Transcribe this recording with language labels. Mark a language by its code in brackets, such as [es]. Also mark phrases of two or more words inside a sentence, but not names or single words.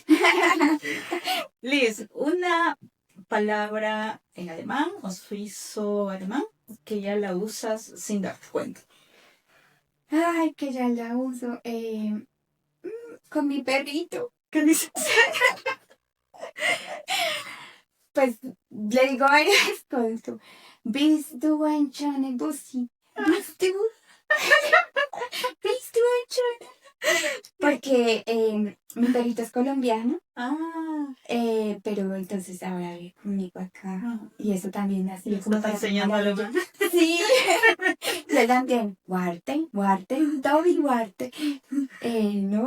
[es] Liz, una palabra en alemán o suizo-alemán que ya la usas sin darte cuenta. Ay, que ya la uso con mi perrito. ¿Qué dices? Pues le digo varias cosas. [de] Bist du ein schöner Bussi? Bist du? Bist du ein schöner? [es] Porque mi perrito es colombiano, pero entonces ahora vive conmigo acá. Y eso también ha sido como para enseñando alemán. Sí, le también, [de] Warte, Toby, Warte. [es] ¿No?